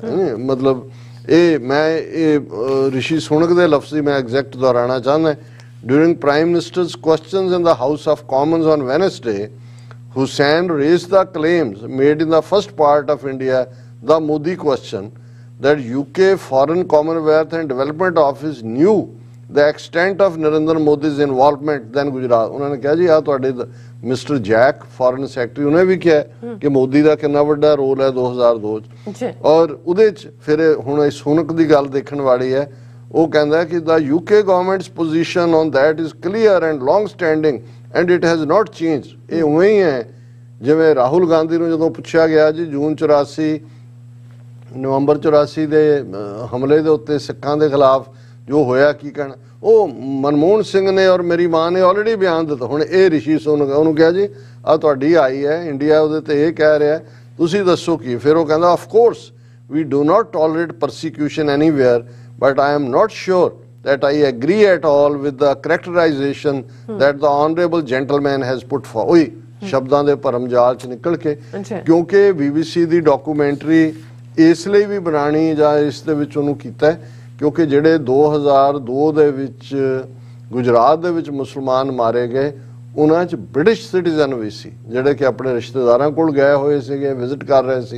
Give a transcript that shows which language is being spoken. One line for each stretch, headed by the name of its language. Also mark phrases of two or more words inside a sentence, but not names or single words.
Punjabi: ਮਤਲਬ ਇਹ ਮੈਂ ਇਹ ਰਿਸ਼ੀ ਸੁਨਕ ਦੇ ਲਫ਼ਜ਼ੀ ਮੈਂ ਐਗਜ਼ੈਕਟ ਦੁਹਰਾਉਣਾ ਚਾਹੁੰਦਾ।
English: during Prime Minister's Questions in the House of Commons on Wednesday, Hussain raised the claims made in the first part of India: The Modi Question that UK Foreign Commonwealth and Development Office knew the extent of Narendra Modi's involvement then Gujarat।
Punjabi: ਉਹਨਾਂ ਨੇ ਕਿਹਾ ਜੀ ਆ ਤੁਹਾਡੇ ਮਿਸਟਰ ਜੈਕ
English: foreign secretary
Punjabi: ਉਹਨੇ ਵੀ ਕਿਹਾ ਕਿ ਮੋਦੀ ਦਾ ਕਿੰਨਾ ਵੱਡਾ ਰੋਲ ਹੈ 2002 ਚ ਔਰ ਉਹਦੇ ਚ ਫਿਰ ਹੁਣ ਇਹ ਸੁਨਕ ਦੀ ਗੱਲ ਦੇਖਣ ਵਾਲੀ ਹੈ। ਉਹ ਕਹਿੰਦਾ ਕਿ
English: the UK government's position on that is clear and long standing and it has not changed।
Punjabi: ਇਹ ਉਵੇਂ ਹੀ ਹੈ ਜਿਵੇਂ ਰਾਹੁਲ ਗਾਂਧੀ ਨੂੰ ਜਦੋਂ ਪੁੱਛਿਆ ਗਿਆ ਜੀ ਜੂਨ 84 ਨਵੰਬਰ 84 ਦੇ ਹਮਲੇ ਦੇ ਉੱਤੇ ਸਿੱਖਾਂ ਦੇ ਖਿਲਾਫ ਜੋ ਹੋਇਆ ਕੀ ਕਹਿਣਾ, ਉਹ ਮਨਮੋਹਨ ਸਿੰਘ ਨੇ ਔਰ ਮੇਰੀ ਮਾਂ ਨੇ ਆਲਰੇਡੀ ਬਿਆਨ ਦਿੱਤਾ। ਹੁਣ ਇਹ ਰਿਸ਼ੀ ਸੁਨਕ ਉਹਨੂੰ ਕਿਹਾ ਜੀ ਆ ਤੁਹਾਡੀ ਆਈ ਹੈ ਇੰਡੀਆ ਉਹਦੇ ਤੇ ਇਹ ਕਹਿ ਰਿਹਾ ਤੁਸੀਂ ਦੱਸੋ ਕੀ। ਫਿਰ ਉਹ ਕਹਿੰਦਾ
English: of course we do not tolerate persecution anywhere but I am not sure that I agree at all with the characterization that the honorable gentleman has put forward।
Punjabi: ਉਹੀ ਸ਼ਬਦਾਂ ਦੇ ਭਰਮਜਾਲ ਚ ਨਿਕਲ ਕੇ, ਕਿਉਂਕਿ BBC ਦੀ ਡਾਕੂਮੈਂਟਰੀ ਇਸ ਲਈ ਵੀ ਬਣਾਣੀ ਜਾਂ ਇਸ ਦੇ ਵਿੱਚ ਉਹਨੂੰ ਕੀਤਾ ਕਿਉਂਕਿ ਜਿਹੜੇ 2002 ਦੇ ਵਿੱਚ ਗੁਜਰਾਤ ਦੇ ਵਿੱਚ ਮੁਸਲਮਾਨ ਮਾਰੇ ਗਏ ਉਹਨਾਂ 'ਚ
English: British citizen
Punjabi: ਵੀ ਸੀ ਜਿਹੜੇ ਕਿ ਆਪਣੇ ਰਿਸ਼ਤੇਦਾਰਾਂ ਕੋਲ ਗਏ ਹੋਏ ਸੀਗੇ, ਵਿਜ਼ਿਟ ਕਰ ਰਹੇ ਸੀ।